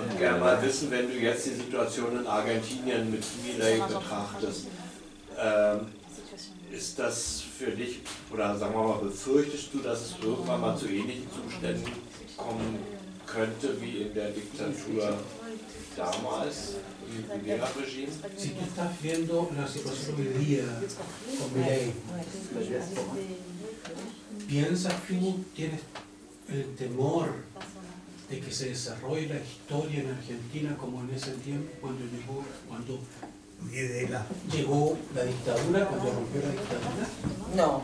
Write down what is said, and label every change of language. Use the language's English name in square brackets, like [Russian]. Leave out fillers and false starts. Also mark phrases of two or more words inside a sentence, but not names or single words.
[German] Ich würde gerne mal wissen, wenn du jetzt die Situation in Argentinien mit Milei betrachtest, ist das für dich, oder sagen wir mal, befürchtest du, dass es irgendwann mal zu ähnlichen Zuständen kommen könnte wie in der Diktatur damals, im Guerra-Regime? [Spanish] Si tú estás viendo la situación hoy día con Milei, ¿piensas tú, tienes el temor de que se desarrolle la historia en Argentina como en ese tiempo cuando llegó la dictadura, cuando rompió la dictadura?